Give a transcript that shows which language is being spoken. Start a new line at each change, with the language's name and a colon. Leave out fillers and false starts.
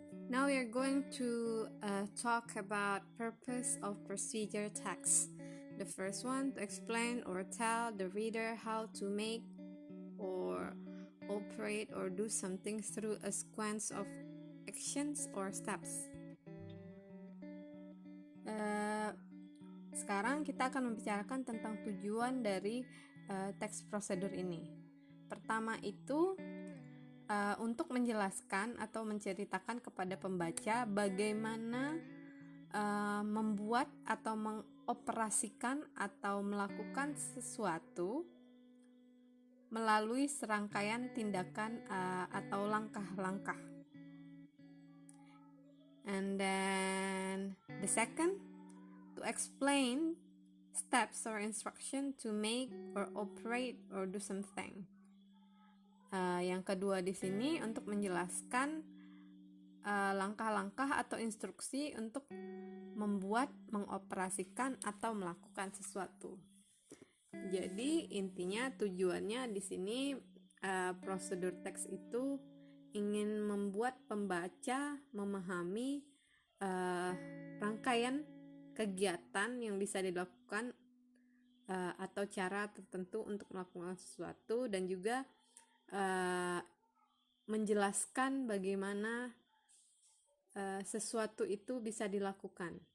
English: Now we are going to talk about purpose of procedure text. The first one, to explain or tell the reader how to make or operate or do something through a sequence of actions or steps.
Indonesian: Sekarang kita akan membicarakan tentang tujuan dari teks prosedur ini. Pertama itu untuk menjelaskan atau menceritakan kepada pembaca bagaimana membuat atau mengoperasikan atau melakukan sesuatu melalui serangkaian tindakan atau langkah-langkah.
English: And then the second, to explain steps or instruction to make or operate or do something.
Indonesian: Yang kedua di sini untuk menjelaskan langkah-langkah atau instruksi untuk membuat, mengoperasikan atau melakukan sesuatu. Jadi intinya tujuannya di sini prosedur teks itu ingin membuat pembaca memahami rangkaian kegiatan yang bisa dilakukan atau cara tertentu untuk melakukan sesuatu, dan juga menjelaskan bagaimana sesuatu itu bisa dilakukan.